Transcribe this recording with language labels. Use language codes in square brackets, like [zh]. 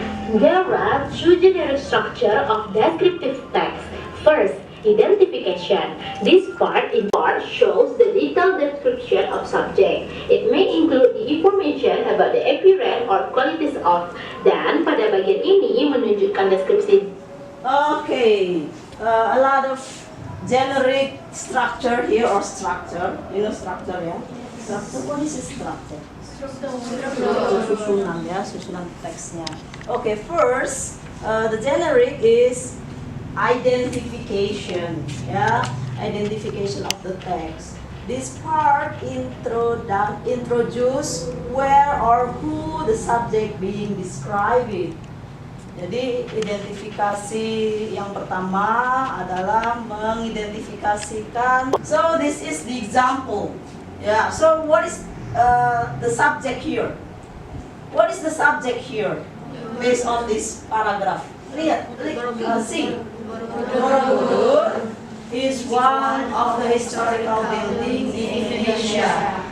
[en] There are two general structures of descriptive text. First, identification. This part shows the detailed description of subject. It may include the information about the appearance or qualities of. [id] Dan pada bagian ini menunjukkan deskripsi. [en] Okay, a lot of generic structure here or structure. You know structure ya? Structure, what is a structure? [id] Susunan ya, susunan teksnya. [en] Okay, first, the generic is identification, ya, identification of the text. This part introduce where or who the subject being described. [id] Jadi identifikasi yang pertama adalah mengidentifikasikan. [en] So this is the example. Yeah. So what is the subject here? What is the subject here? Based on this paragraph. Lihat, see. Borobudur is one of the historical buildings in Indonesia.